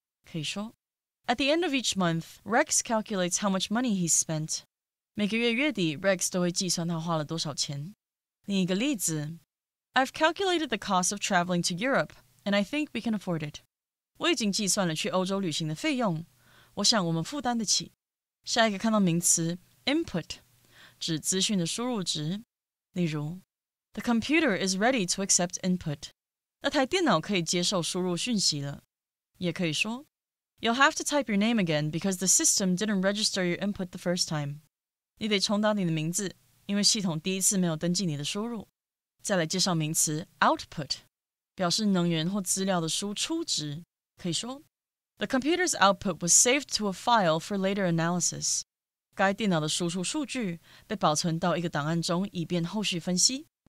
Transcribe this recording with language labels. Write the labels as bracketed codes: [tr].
[zh] 可以说 [en] At the end of each month, Rex calculates how much money he's spent. [zh] 每个月月底 Rex 都会计算他花了多少钱。另一个例子 [en] I've calculated the cost of traveling to Europe, and I think we can afford it. [zh] 我已经计算了去欧洲旅行的费用，我想我们负担得起。下一个看到名词 input 指资讯的输入值。例如 [en] The computer is ready to accept input. [zh] 那台电脑可以接受输入讯息了。也可以说 [en] You'll have to type your name again because the system didn't register your input the first time. [zh] 你得重打你的名字，因为系统第一次没有登记你的输入。再来介绍名词 output 表示能源或资料的输出值。可以说 [en] The computer's output was saved to a file for later analysis. [zh] 该电脑的输出数据被保存到一个档案中，以便后续分析。